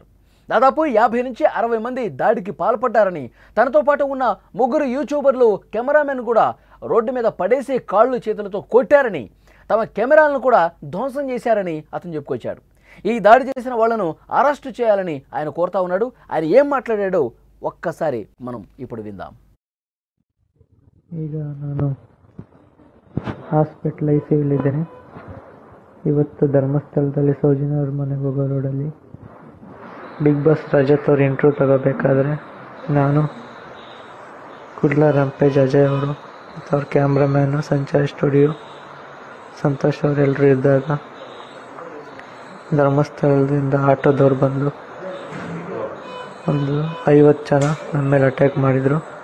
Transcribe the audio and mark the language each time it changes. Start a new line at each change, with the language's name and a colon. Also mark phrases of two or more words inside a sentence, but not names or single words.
Telugu: దాదాపు 50 నుంచి 60 మంది దాడికి పాల్పడ్డారని, తనతో పాటు ఉన్న ముగ్గురు యూట్యూబర్లు, కెమెరామెన్ కూడా రోడ్డు మీద పడేసి కాళ్ళు చేతులతో కొట్టారని, తమ కెమెరాలను కూడా ధ్వంసం చేశారని అతను చెప్పుకొచ్చాడు. ఈ దాడి చేసిన వాళ్లను అరెస్టు చేయాలని ఆయన కోరుతా ఉన్నాడు. ఆయన ఏం మాట్లాడాడో ఒక్కసారి మనం ఇప్పుడు విందాం.
Kannada: ಈಗ ನಾನು ಹಾಸ್ಪಿಟಲೈಸಿಯಲ್ಲಿದ್ದೇನೆ. ಇವತ್ತು ಧರ್ಮಸ್ಥಳದಲ್ಲಿ ಸೌಜನ್ಯ ಅವ್ರ ಮನೆಗೆ ಹೋಗೋ ರೋಡಲ್ಲಿ ಬಿಗ್ ಬಾಸ್ ರಜತ್ ಅವ್ರ ಇಂಟ್ರ್ಯೂ ತಗೋಬೇಕಾದ್ರೆ ನಾನು, ಕುಡ್ಲ ರಂಪೇಜ್, ಅಜಯ್ ಅವರು ಮತ್ತು ಅವ್ರ ಕ್ಯಾಮ್ರಾಮ್ಯಾನು, ಸಂಚಾರ್ ಸ್ಟುಡಿಯೋ ಸಂತೋಷ್ ಅವರೆಲ್ಲರೂ ಇದ್ದಾಗ ಧರ್ಮಸ್ಥಳದಿಂದ ಆಟೋದವ್ರು ಬಂದು ಒಂದು 50 ಜನ ನನ್ನ ಮೇಲೆ ಅಟ್ಯಾಕ್ ಮಾಡಿದರು.